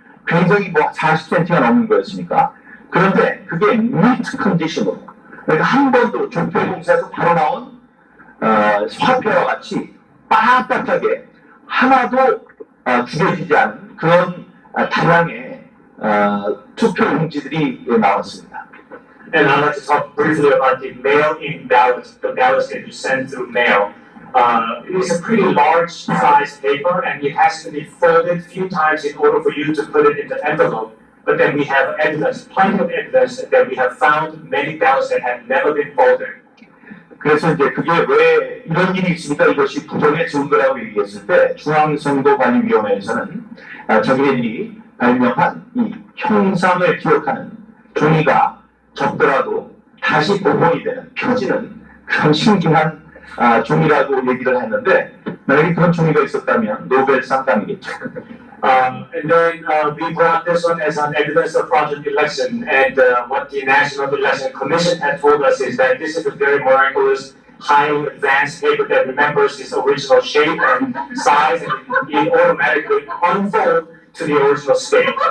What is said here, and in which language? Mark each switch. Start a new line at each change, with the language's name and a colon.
Korean: 굉장히 뭐 40cm가 넘는 거였으니까. 그런데 그게 미트 컨디션으로, 그러니까 한 번도 조폐공사에서 바로 나온 화폐와 같이 빳빳하게 하나도 구겨지지 않은 그런 다량의 투표 용지들이 나왔습니다.
English: And I'd like to talk briefly about the mail-in ballots, the ballots that you send through mail. It is a pretty large size paper, and it has to be folded a few times in order for you to put it in the envelope. But then we have evidence, plenty of evidence that we have found many ballots that have never been folded.
Korean: 그래서 이제 그게 왜 이런 일이 있으니까 이것이 부정의 증거라고 얘기했을 때 중앙선거관리위원회에서는 자기네들이 발명한 이 형상을 기억하는 종이가 적더라도 다시 복원이 되는 펴지는 그런 신기한 종이라고 얘기를 했는데 만약에 그런 종이가 있었다면 노벨상 당이겠죠.
English: And then we brought this one as an evidence of fraudulent election. And what the National Election Commission had told us is that this is a very miraculous, highly advanced paper that remembers its original shape and size, and it automatically unfolds to the original state.